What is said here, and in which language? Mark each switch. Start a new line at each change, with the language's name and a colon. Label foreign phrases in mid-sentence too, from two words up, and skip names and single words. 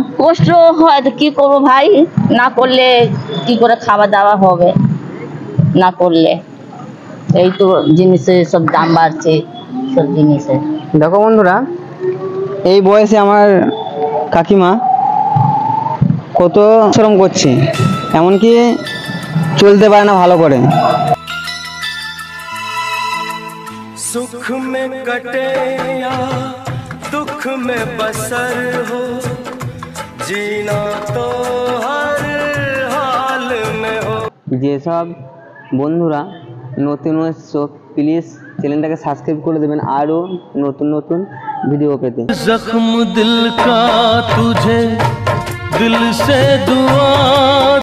Bangla: কষ্ট হয় তো কি করবো ভাই, না করলে কি করে খাওয়া দাওয়া হবে, না করলে। এই তো জিনিসের সব দাম বাড়ছে, সব জিনিসের। দেখো বন্ধুরা, এই বয়সে আমার কাকিমা কত শ্রম করছে, এমনকি চলতে পারে না ভালো করে।
Hindi: सुख में कटे या दुख में बसर हो, जीना तो हर हाल में हो।
Bangla: যেসব বন্ধুরা নতুন এসছো, প্লিজ চ্যানেলটাকে সাবস্ক্রাইব করে দেবেন আরও নতুন নতুন ভিডিও পেতে।
Hindi: जख्म दिल का तुझे दिल से दुआ।